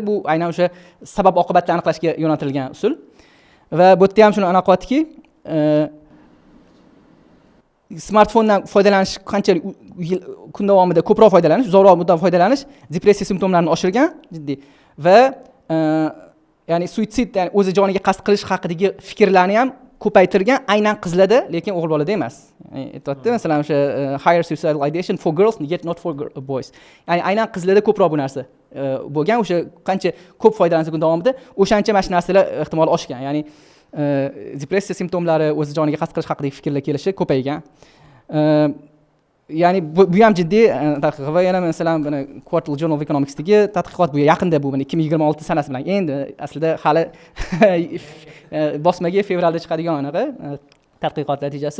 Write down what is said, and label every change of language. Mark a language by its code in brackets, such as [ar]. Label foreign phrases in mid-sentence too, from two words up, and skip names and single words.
[uz] Bu aynan o'sha sabab oqibatni aniqlashga yo'naltirilgan usul. Va bu yerda ham shuni aniqlayaptiki, smartfondan foydalanish qanchalik kun davomida ko'proq foydalanish, uzoqroq muddat foydalanish depressiya simptomlarini oshirgan jiddiy va ya'ni suitsid, ya'ni o'zi joniga qasd qilish haqidagi fikrlarni ham ko'paytirgan, aynan qizlarda, lekin o'g'il bolada emas. Aytayapti, masalan, o'sha [en] higher suicidal ideation for girls yet not for boys. [uz] Ya'ni aynan qizlarda ko'proq bu narsa bo'lgan, o'sha qancha ko'p foydalansa kun davomida, o'shancha mana shu narsalar ehtimoli oshgan. Ya'ni depressiya simptomlari, o'zi joniga qasd qilish haqidagi fikrlar kelishi ko'paygan. Ya'ni bu ham jiddiy tadqiqot va yana masalan buni Quartal Journal of Economics'dagi tadqiqot, bu yaqinda, bu 2026 sanasi bilan, endi aslida hali bosmaga fevralda chiqadigan anaqa tadqiqot natijasi.